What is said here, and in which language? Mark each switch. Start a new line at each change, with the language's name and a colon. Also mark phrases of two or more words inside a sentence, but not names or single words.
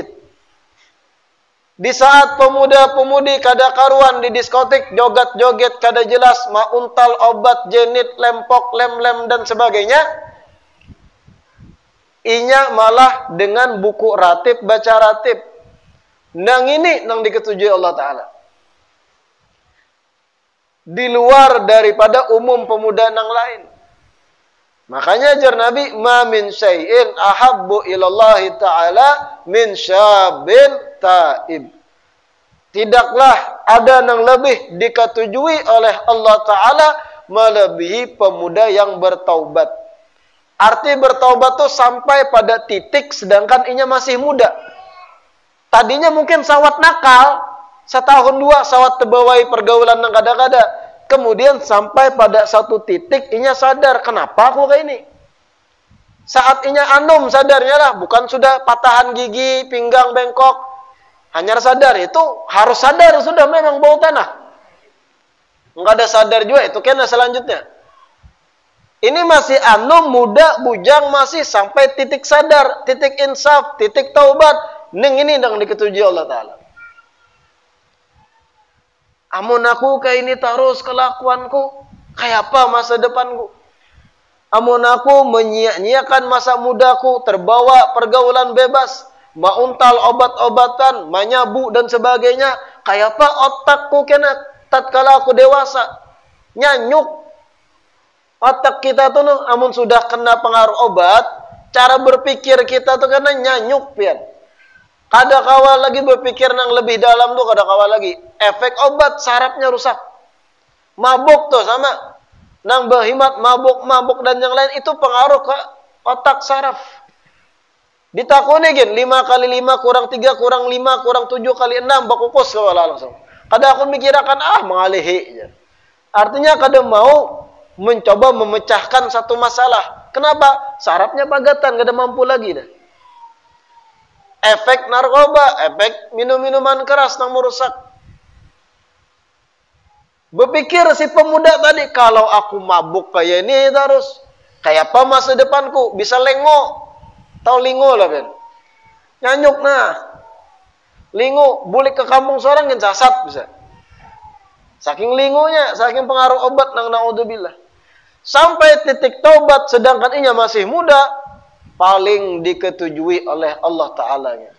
Banjar: Di saat pemuda-pemudi kada karuan di diskotik, joget-joget kada jelas, mauntal, obat, jenit, lempok, lem-lem dan sebagainya, inya malah dengan buku ratib, baca ratib. Nang ini nang diketujui Allah Ta'ala. Di luar daripada umum pemuda nang lain. Makanya ajar Nabi,
Arabic: ما من شيء أحب إلى الله تعالى من شاب تائب.
Indonesian: Tidaklah ada yang lebih diketujui oleh Allah Ta'ala melebihi pemuda yang bertaubat.
Banjar: Arti bertaubat tuh sampai pada titik sedangkan inya masih muda. Tadinya mungkin sawat nakal, setahun dua sawat terbawai pergaulan yang kada-kada. Kemudian sampai pada satu titik inya sadar, kenapa aku kayak ini? Saat inya anum sadarnya lah, bukan sudah patahan gigi, pinggang bengkok. Hanya sadar, itu harus sadar sudah memang bau tanah. Enggak ada sadar juga, itu kena selanjutnya. Ini masih anum, muda, bujang, masih sampai titik sadar, titik insaf, titik taubat. Ini yang diketujui Allah Ta'ala. Amun aku kayak ini terus kelakuanku, kayak apa masa depanku? Amun aku menyia-nyiakan masa mudaku, terbawa pergaulan bebas, mauntal obat-obatan, manyabu dan sebagainya, kayak apa otakku kena tatkala aku dewasa? Nyanyuk. Otak kita tuh amun sudah kena pengaruh obat, cara berpikir kita tuh kena nyanyuk pian. Kada kawal lagi berpikir nang lebih dalam tuh, kada kawal lagi.
Indonesian: Efek obat sarafnya rusak.
Banjar: Mabuk tuh sama. Nang berhimat, mabuk dan yang lain itu pengaruh ke otak saraf. Ditakuni gin 5 kali 5 kurang 3 kurang 5 kurang 7 kali 6 bakukus kawala langsung. Kada aku mikirakan mengalihi. Artinya kada mau mencoba memecahkan satu masalah. Kenapa? Sarafnya pagatan, kada mampu lagi dah.
Indonesian: Efek narkoba, efek minum-minuman keras yang merusak.
Banjar: Berpikir si pemuda tadi, kalau aku mabuk kayak ini terus, kayak apa masa depanku? Bisa lengo. Tahu lingo lah kan? Nyanyuk nah. Lingo, bulik ke kampung seorang kan sasat bisa. Saking lingonya, saking pengaruh obat nang naudzubillah. Sampai titik taubat sedangkan inya masih muda, paling diketujui oleh Allah Ta'ala.